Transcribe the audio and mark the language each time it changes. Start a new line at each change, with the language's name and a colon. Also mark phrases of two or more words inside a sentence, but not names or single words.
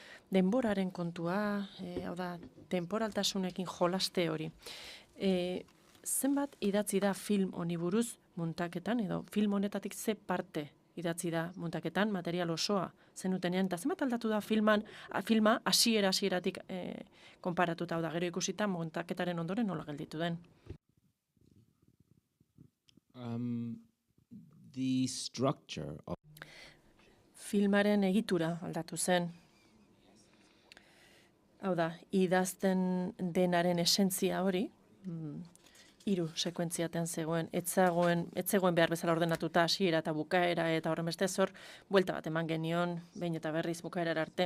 Basque: Denboraren kontua, hau da, temporaltasunekin jolaste hori. zenbat idatzi da film honi buruz muntaketan, edo film honetatik ze parte idatzi da muntaketan, material osoa zenutenean, eta zenbat aldatu da filma hasieratik konparatuta, hau da, gero ikusita muntaketaren ondoren nola gelditu den.
English: The structure of
Basque: Filmaren egitura aldatu zen. Hau da, idazten denaren esentzia hori, 3 sekuentziaten zegoen, ez zegoen behar bezala ordenatuta hasiera eta bukaera, eta horren beste zor, buelta bat eman genion, behin eta berriz bukaerara arte.